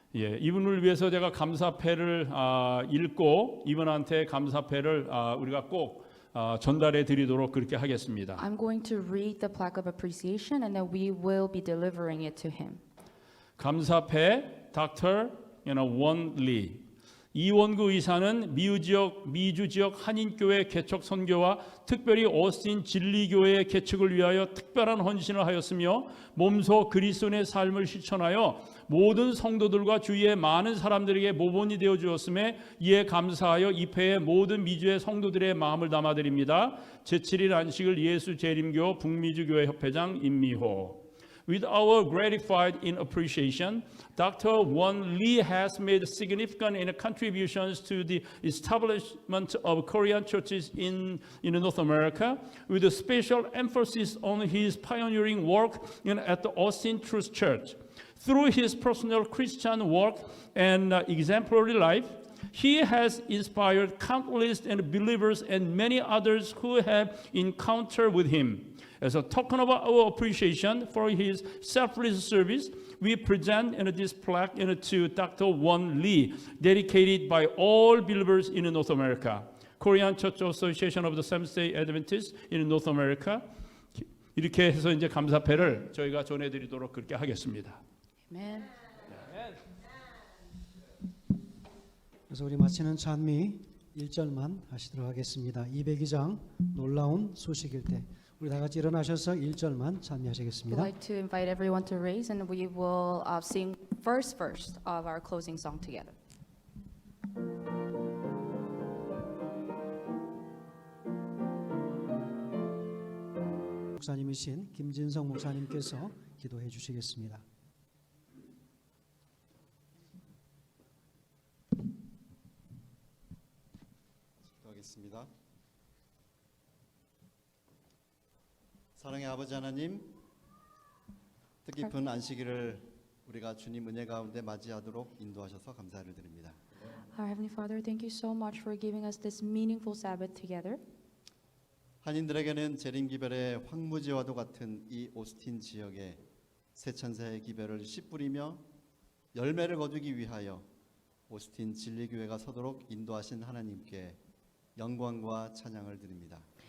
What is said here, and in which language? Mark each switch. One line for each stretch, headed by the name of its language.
Korean: 이분을 위해서 제가 감사패를 읽고 이분한테 감사패를 우리가 꼭 전달해 드리도록 그렇게 하겠습니다.
English: I'm going to read the plaque of appreciation and then we will be delivering it to him.
Korean: 감사패 Dr. 원 리. 이원구 의사는 미주 지역 한인교회 개척 선교와 특별히 오스틴 진리교회의 개척을 위하여 특별한 헌신을 하였으며 몸소 그리스도의 삶을 실천하여 모든 성도들과 주위의 많은 사람들에게 모본이 되어 주었음에 이에 감사하여 입회의 모든 미주의 성도들의 마음을 담아드립니다. 제7일 안식일 예수 재림교 북미주 교회 협회장 임미호.
English: With our gratified in appreciation, Dr. Won Lee has made significant contributions to the establishment of Korean churches in North America, with a special emphasis on his pioneering work at the Austin Truth Church. Through his personal Christian work and exemplary life, he has inspired countless believers and many others who have encountered with him. As a token of our appreciation for his selfless service, we present this plaque to Dr. Won Lee, dedicated by all believers in North America. Korean Church Association of the Seventh-day Adventists in North America.
Korean: 이렇게 해서 이제 감사패를 저희가 전해드리도록 그렇게 하겠습니다.
English: Amen.
Korean: 그래서 우리 마치는 찬미 1절만 하시도록 하겠습니다. 202장 놀라운 소식일 때 우리 다 같이 일어나셔서 1절만
English: I'd
Korean: 찬미하시겠습니다.
English: like to invite everyone to raise and we will sing first of our closing song together.
Korean: 목사님이신 김진성 목사님께서 기도해 주시겠습니다. 기도하겠습니다. 사랑의 아버지 하나님, 뜻깊은 안식일을 우리가 주님 은혜 가운데 맞이하도록 인도하셔서 감사를 드립니다.
English: Our Heavenly Father, thank you so much for giving us this meaningful Sabbath together.
Korean: 한인들에게는 재림 기별의 황무지와도 같은 이 오스틴 지역에 새 천사의 기별을 씨 뿌리며 열매를 거두기 위하여 오스틴 진리교회가 서도록 인도하신 하나님께 영광과 찬양을 드립니다.